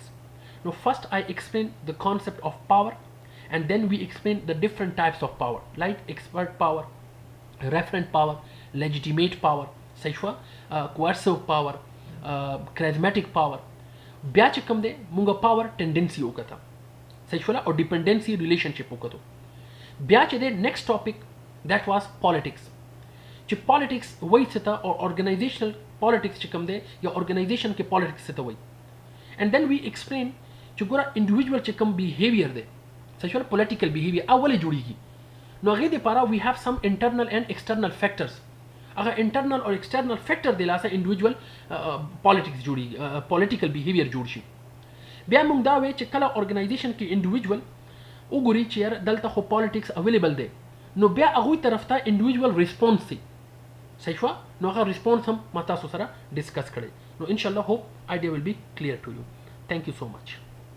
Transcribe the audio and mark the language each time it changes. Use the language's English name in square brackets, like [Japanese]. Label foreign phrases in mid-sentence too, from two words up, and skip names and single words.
[English] Now first I explained the concept of power and then we explained the different types of power like expert power, referent power, legitimate power, [Pashto] صحیح شو [English] coercive power charismatic power [Pashto] بیا چې کوم دی مونږه [English] power tendency [Pashto] وکړه صحیح شو او [English] dependency relationship [Pashto] وکړو بیا چې دی [English] next topic that was politics [Pashto] چې پالیټکس وایي څه ته او [English] organizational politics [Pashto] چې کوم دی یا ارګنایزیشن کې پالیټکس څه ته وایي [English] and then we explain [Pashto] چې ګوره انډیویجوال چې کوم بیهیویر دی صحیح شو [English] political behavior [Pashto] اولې جوړیږي نو هغې دپاره [English] we have some internal and external factors [Pashto] هغه انټرنل او ایکسټرنل فیکټر د لاسه [English] individual politics [Pashto] جوړیږي [English] political behavior [Pashto] جوړ شي بیا موږ دا وایو چې کله ارګنایزیشن کې انډیویجوال وګوري چې یار دلته خو پالیټکس اویلیبل دی نو بیا هغوی طرف ته [English] individual response [Pashto] دی صحیح شو نو هغه ریسپونس هم ما تاسو سره ډسکس کړی نو [Arabic] ان شاء الله [English] hope idea will be clear to you thank you so much